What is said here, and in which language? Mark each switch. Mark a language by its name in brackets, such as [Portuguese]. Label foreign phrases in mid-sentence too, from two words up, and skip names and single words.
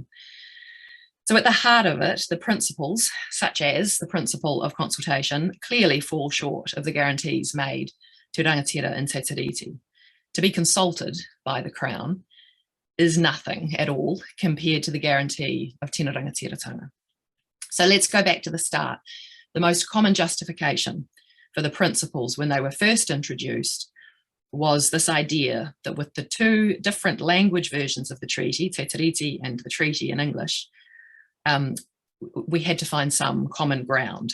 [English] So at the heart of it, the principles, such as the principle of consultation, clearly fall short of the guarantees made to rangatira and Te Tiriti. To be consulted by the Crown is nothing at all compared to the guarantee of [Māori] tino rangatiratanga. [English] So let's go back to the start. The most common justification for the principles when they were first introduced was this idea that with the two different language versions of the treaty, Te Tiriti and the treaty in English, we had to find some common ground.